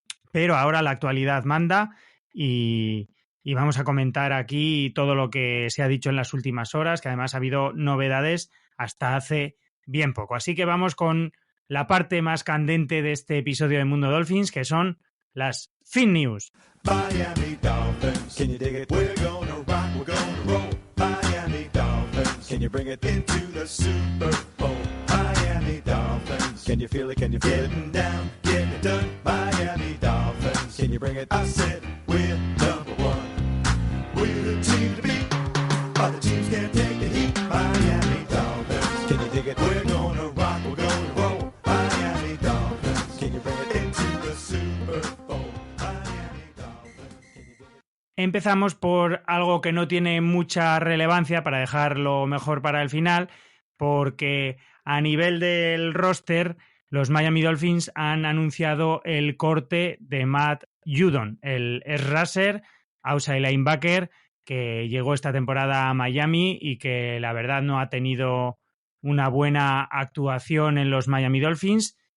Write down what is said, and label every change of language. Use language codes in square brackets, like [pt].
[es] Pero ahora la actualidad manda y vamos a comentar aquí todo lo que se ha dicho en las últimas horas, que además ha habido novedades hasta hace bien poco. Así que vamos con la parte más candente de este episodio de Mundo Dolphins, que son las Fin News. [en] Miami Dolphins, can you dig it? We're gonna rock, we're gonna roll. Miami Dolphins, can you bring it into the Super Bowl? Miami Dolphins, can you feel it? Can you feel it? Getting down, getting it done. Miami Dolphins, can you bring it? I said we're number one. We're the team to beat. Other teams can't take the heat. Miami Dolphins, can you dig it? We're gonna rock, we're gonna roll. Miami Dolphins, can you bring it into the Super Bowl? Miami Dolphins, can you dig it? [es] Empezamos por algo que no tiene mucha relevancia para dejarlo mejor para el final, porque a nivel del roster, los Miami Dolphins han anunciado el corte de Matt Judon, el edge rusher, outside linebacker, que llegó esta temporada a Miami y que la verdad no ha tenido una buena actuación en los Miami Dolphins.